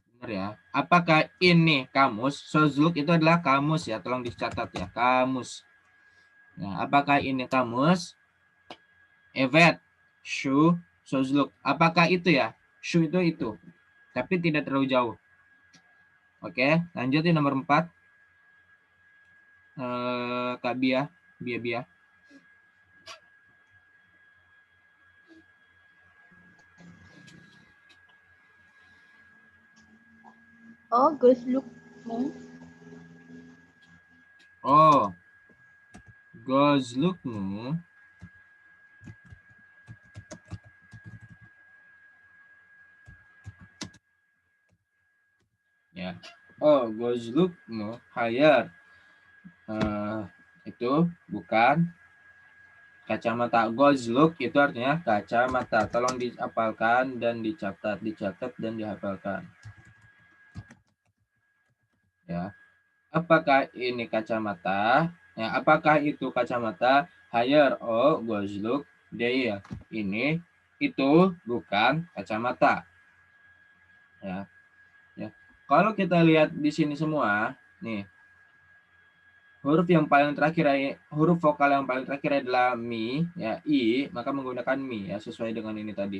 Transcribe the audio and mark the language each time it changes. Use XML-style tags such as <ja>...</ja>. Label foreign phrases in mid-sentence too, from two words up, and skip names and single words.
<id>ya. Apakah ini kamus? Sozluk itu adalah kamus ya. Tolong dicatat ya. Kamus. Nah, apakah ini kamus?</id> <tr>Evet. Şu. Sozluk.</tr> <id>Apakah itu ya? Şu itu. Tapi tidak terlalu jauh. Oke. Lanjut di nomor 4. Kak Bia. Bia.</id> <tr>Oh, gözlükmü? Oh. Gözlükmü?</tr> <id>Ya.</id> <tr>Oh, gözlükmü? Hayır.</tr> <id>Itu bukan kacamata. Gözlük itu artinya kacamata. Tolong dihafalkan dan dicatat dan dihafalkan. Ya. Apakah ini kacamata? Ya, apakah itu kacamata?</id> <tr>Hayır, o gözlük değil.</tr> <id>Ini itu bukan kacamata. Ya. Kalau kita lihat di sini semua, nih. Huruf vokal yang paling terakhir adalah mi, ya, i, maka menggunakan mi, ya, sesuai dengan ini tadi.</id>